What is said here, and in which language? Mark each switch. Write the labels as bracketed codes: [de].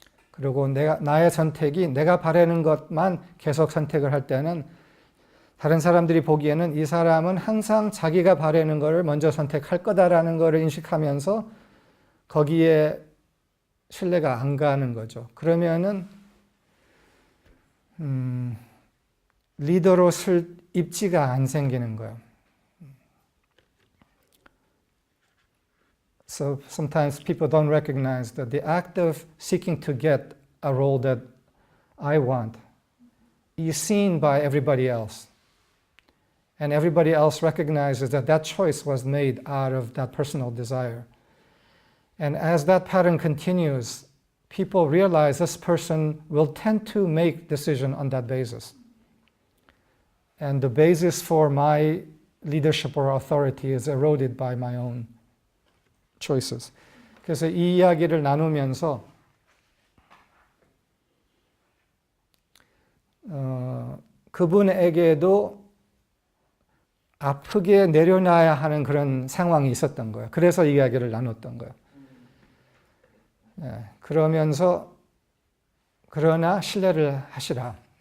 [ko] 그리고 나의 선택이 내가 바라는 것만 계속 선택을 할 때는 다른 사람들이 보기에는 이 사람은 항상 자기가 바라는 것을 먼저 선택할 거다라는 것을 인식하면서 거기에 신뢰가 안 가는 거죠. 그러면은 리더로 쓸 입지가 안 생기는 거예요. [en] So sometimes people don't recognize that the act of seeking to get a role that I want is seen by everybody else. And everybody else recognizes that that choice was made out of that personal desire. And as that pattern continues, people realize this person will tend to make decision on that basis. And the basis for my leadership or authority is eroded by my own choices. [ko] 그래서 이 이야기를 나누면서 그분에게도 아프게 내려놔야 하는 그런 상황이 있었던 거예요. 그래서 이야기를 나눴던 거예요. 네, 그러면서 그러나 신뢰를 하시라.